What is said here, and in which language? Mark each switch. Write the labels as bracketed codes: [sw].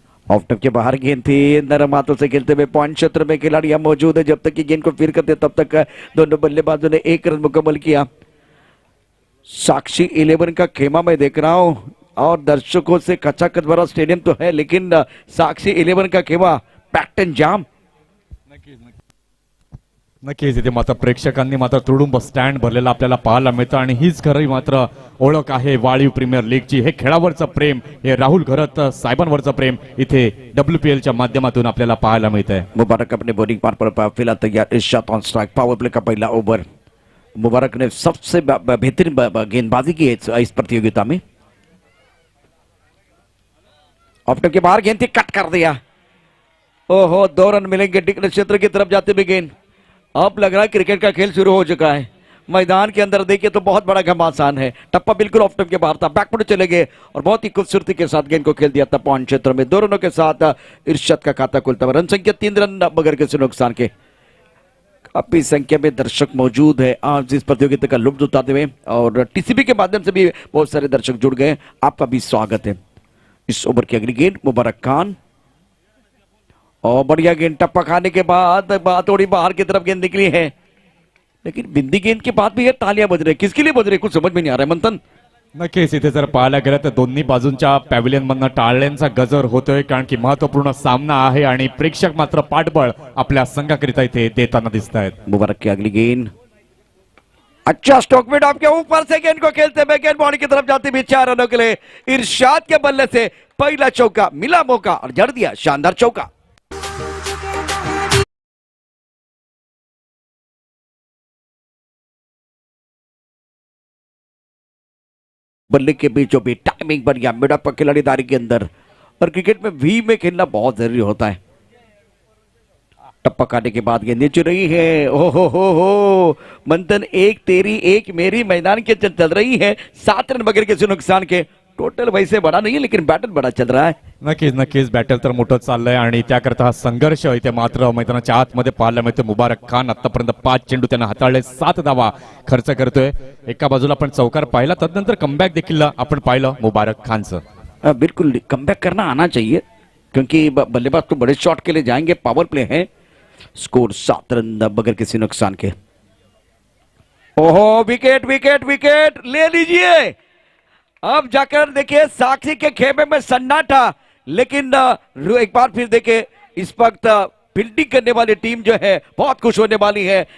[hi] Of टप के बाहर गेंद थी. नरम हाथों से खेलते हुए पॉइंट क्षेत्र में खिलाड़ी यहां मौजूद है. जब तक कि गेंद को फिर करते तब तक दोनों बल्लेबाजों ने 1 रन मुकम्मल किया. साक्षी 11 का खेमा मैं देख रहा हूं और दर्शकों से खचाखच भरा स्टेडियम तो है, लेकिन साक्षी 11 का खेमा [en] Packed and jam. [mr] नक्कीच इथे मात्र प्रेक्षकांनी मात्र तुडुंब स्टँड भरलेला आपल्याला पाहायला मिळतं आणि हीच खरी मात्र ओळख आहे वाळीव प्रीमियर लीगची. हे खेळावरचं प्रेम, हे राहुल घरत साहेबांवरचं प्रेम इथे WPL च्या माध्यमातून आपल्याला पाहायला मिळतंय. [hi] मुबारक अपने बॉलिंग पार पर फिलहाल तैयार. [en] Irshad on strike. [hi] पावर प्ले का पहला ओवर. मुबारक ने सबसे बेहतरीन गेंदबाजी की इस प्रतियोगिता में. ऑफ के बाहर गेंद थी, कट कर दिया. ओहो, 2 रन मिलेंगे टिकट क्षेत्र की तरफ जाते हुए गेंद. अब लग रहा है क्रिकेट का खेल शुरू हो चुका है. मैदान के अंदर देखिए तो बहुत बड़ा घमासान है. टप्पा बिल्कुल ऑफ के बाहर था, बैकफुट चले गए और बहुत ही खूबसूरती के साथ गेंद को खेल दिया था पॉइंट क्षेत्र में. 2 रनों के साथ इरशाद का खाता खुलता हुआ. रन संख्या 3 रन बगैर किसी नुकसान के. काफी संख्या में दर्शक मौजूद है आज इस प्रतियोगिता का लुत्फ उठाते हुए और टीसीपी के माध्यम से भी बहुत सारे दर्शक जुड़ गए. आपका भी स्वागत है. इस ओवर की अगली गेंद मुबारक खान और बढ़िया गेंद. टप्पा खाने के बाद थोड़ी बाहर की तरफ गेंद निकली है, लेकिन बिंदी गेंद के बाद भी ये तालियां बज रही. किसके लिए बज रही कुछ समझ में नहीं आ रहा है मंथन. नक्कीच इथे जर पाहायला गेलं तर दोन्ही बाजूंच्या पॅव्हिलियन मधनं टाळ्यांचा गजर होतोय, कारण की महत्वपूर्ण सामना आहे आणि प्रेक्षक मात्र पाठबळ आपल्या संघाकरिता इथे देताना दिसत आहेत. मुबारक की अगली गेंद. अच्छा स्ट्रोक में आपके ऊपर से गेंद को खेलते हुए गेंद बॉडी की तरफ जाती हुई 4 रनों के लिए इरशाद के बल्ले से पहला चौका. मिला मौका और जड़ दिया शानदार चौका. बल्ले के बीचों बीच टाइमिंग बढ़िया मिड ऑफ खिलाड़ीदारी के अंदर. और क्रिकेट में वी में खेलना बहुत जरूरी होता है. टप्पा काटने के बाद गेंद नीचे रही है. हो मंथन, एक तेरी एक मेरी मैदान के चल रही है. 7 रन बगैर किसी नुकसान के. टोटल वैसे बड़ा नहीं है, लेकिन बैटल बड़ा चल रहा है. [mr] नक्कीच बॅटल तर मोठं चाललंय आणि त्याकरता हा संघर्ष इथे मात्र मैदानाच्या आतमध्ये पाहायला मिळतो. मुबारक खान आतापर्यंत 5 चेंडू त्यानं हाताळले, 7 धावा खर्च करतोय. एका बाजूला आपण चौकार पाहिला, तदनंतर कमबॅक देखील आपण पाहिलं मुबारक खानचं. [hi] बिल्कुल कमबैक करना आना चाहिए, क्योंकि बल्लेबाज तो बड़े शॉट के लिए जाएंगे. पावर प्ले है. स्कोर 7 रन बगैर किसी नुकसान के. ओहो, विकेट विकेट विकेट ले लीजिए. अब जाकर देखिए साक्षी के खेमे में सन्नाटा, लेकिन एक बार फिर देखिए इस वक्त फील्डिंग करने वाली टीम जो है बहुत खुश होने वाली है.